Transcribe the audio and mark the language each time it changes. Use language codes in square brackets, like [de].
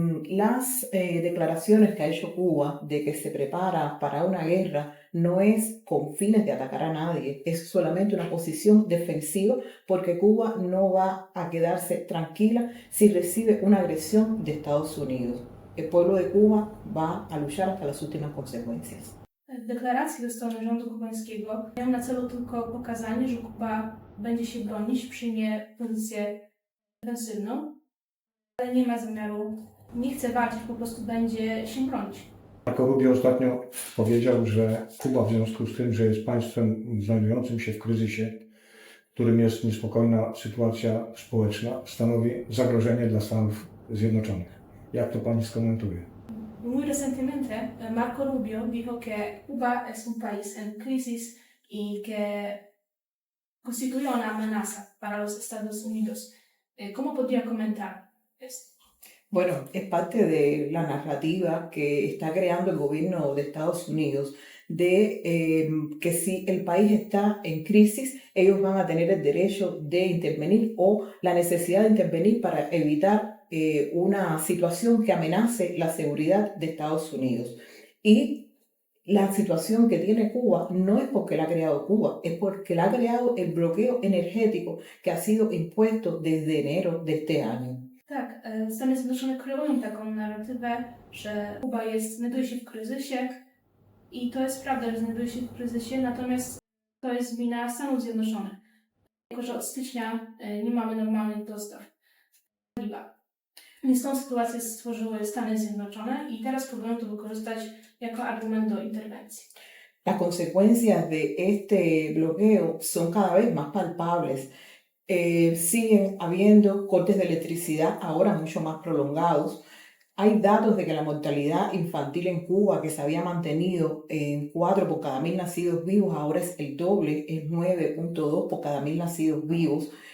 [es] Las declaraciones que ha hecho Cuba de que se prepara para una guerra no es con fines de atacar a nadie, es solamente una posición defensiva porque Cuba no va a quedarse tranquila si recibe una agresión de Estados Unidos. El pueblo de Cuba va a luchar hasta las últimas consecuencias. [pl] Deklaracje ze strony rządu kubańskiego mają na celu tylko pokazanie, że Kuba będzie się bronić, przyjmie pozycję defensywną, ale nie ma zamiaru, nie chce walczyć, po prostu będzie się bronić. Marco Rubio ostatnio powiedział, że Kuba w związku z tym, że jest państwem znajdującym się w kryzysie, w którym jest niespokojna sytuacja społeczna, stanowi zagrożenie dla Stanów Zjednoczonych. Jak to Pani skomentuje? [es] Muy recientemente, Marco Rubio dijo que Cuba es un país en crisis y que constituye una amenaza para los Estados Unidos. ¿Cómo podría comentar esto? Bueno, es parte de la narrativa que está creando el gobierno de Estados Unidos de que si el país está en crisis, ellos van a tener el derecho de intervenir o la necesidad de intervenir para evitar una situación que amenace la seguridad de Estados Unidos. Y la situación que tiene Cuba no es porque la ha creado Cuba, es porque la ha creado el bloqueo energético que ha sido impuesto desde enero de este año. [pl] Tak, Stany Zjednoczone kreują taką narratywę, że Kuba znajduje się w kryzysie i to jest prawda, że znajduje się w kryzysie, natomiast to jest wina Stanów Zjednoczonych. Jako że od stycznia nie mamy normalnych dostaw paliwa. Więc tą sytuację stworzyły Stany Zjednoczone i teraz próbują to wykorzystać jako argument do interwencji. [es] Las consecuencias de este bloqueo son cada vez más palpables. Siguen habiendo cortes de electricidad ahora mucho más prolongados. Hay datos de que la mortalidad infantil en Cuba, que se había mantenido en 4 por cada 1.000 nacidos vivos, ahora es el doble, es 9.2 por cada 1.000 nacidos vivos.